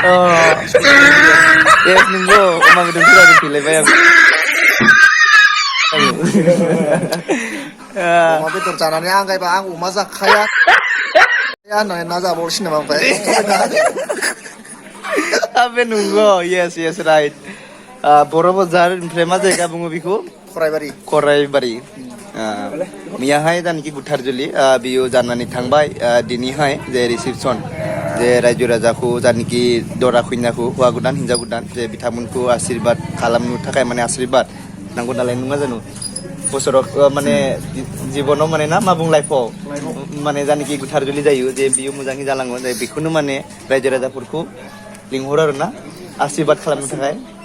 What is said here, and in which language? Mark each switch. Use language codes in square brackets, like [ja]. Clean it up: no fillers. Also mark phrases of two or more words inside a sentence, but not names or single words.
[brx] yes नंगौ अमा बेदरखौ जानो फैलायबाय आं अमा बेदर जानानै आंगायबा आं अमा जाखाया होननानै ना जाबावसिन नामा ओमफ्राय आबे नंगौ [en] yes yes right [brx] बर' बाजार ओमफ्राय मा जायगा बुङो बेखौ खराइबारि मैयाहाय जानखि बुथारजुलि बियो जानानै थांबाय दिनैहाय जे रिसिपसन जे रायजो राजाखौ जानखि दरा खैनाखौ हौवा गोदान हिनजाव गोदान जे बिथांमोनखौ आशिर्बाद खालामनो थाखाय माने आशिर्बाद नांगौ नालाय नङा जानो बोसोराव माने जिबनाव माने ना मा बुं लाइफआव माने जानखि बुथारजुलि जायो जे बियो मोजाङै जालाङो जे बेखौनो माने रायजो राजाफोरखौ लिंहरो आरो ना आशिर्बाद खालामनो थाखाय